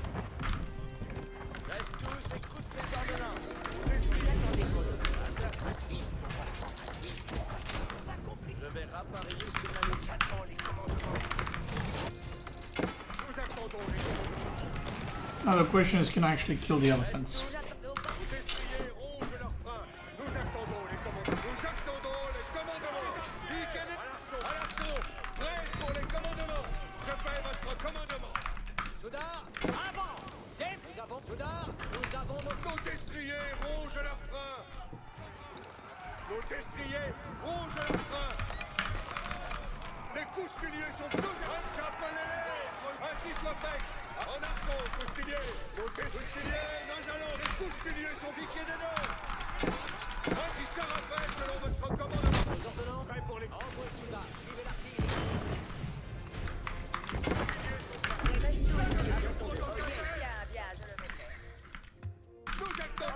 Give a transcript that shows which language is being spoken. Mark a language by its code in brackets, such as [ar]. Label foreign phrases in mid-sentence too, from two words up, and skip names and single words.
[fr] Reste tous, écoute les ordonnances. Attendez, colonel. Je vais rappareiller ce manœuvre. J'attends les commandements. Nous attendons les commandements. [en] Now the question is, can I actually kill the elephants? [fr] Nos destriers rongent leurs freins. Nous attendons les commandements. Nous attendons les commandements. À l'assaut. Prêt pour les commandements. Je fais votre commandement. Soudard, avant. Nous avons Soudard, nous avons Nos destriers rongent leurs freins. Nos destriers rongent leurs freins. Les coustiliers sont tous chapelet-les. Ainsi soit fait. En arçon, coustiliers. Nos destriers, nous allons. Les coustiliers sont piqués des nœuds. Ainsi sera fait selon votre commandement. nos ordonnances. Prêt pour les Envoyez Soudard, suivez l'artillerie. Reste nous. Bien, je le mettrai. Nous attendons